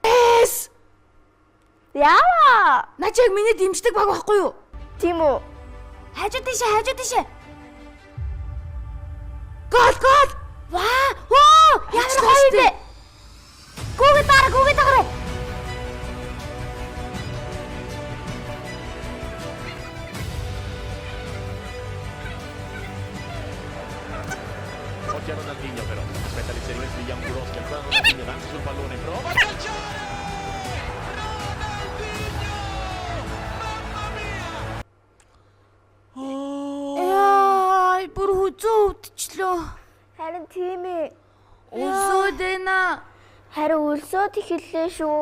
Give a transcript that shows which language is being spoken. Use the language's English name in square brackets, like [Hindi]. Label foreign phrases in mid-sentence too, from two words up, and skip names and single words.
[Mongolian] Яа! Наа чи яг миний дэмждэг баг байхгүй юу? Тийм үү? Хажуу тийшээ. Гол! Ваа! Оо! Ямар гоё бэ? Гүгээ дараа. [Italian] Occhio a Ronaldinho però, aspetta l'inserimento di Jankowski, ancora Ronaldinho avanza sul pallone, prova a calciare! [Mongolian] Яа, бүр хүзүү өвдчлөө. Харин тийм ээ. Өлсөөд байна. Харин өлсөөд ихэллээ шүү.